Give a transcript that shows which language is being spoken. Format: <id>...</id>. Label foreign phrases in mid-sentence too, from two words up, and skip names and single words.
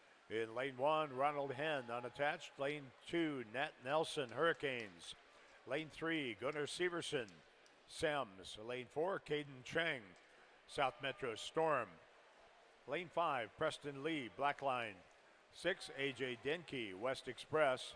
<en>In lane 1, Ronald Henn, unattached. Lane 2, Nat Nelson, Hurricanes. Lane 3, Gunnar Severson, Sems. Lane 4, Caden Cheng, South Metro Storm. Lane 5, Preston Lee, Blackline. 6, AJ Denke, West Express.</en>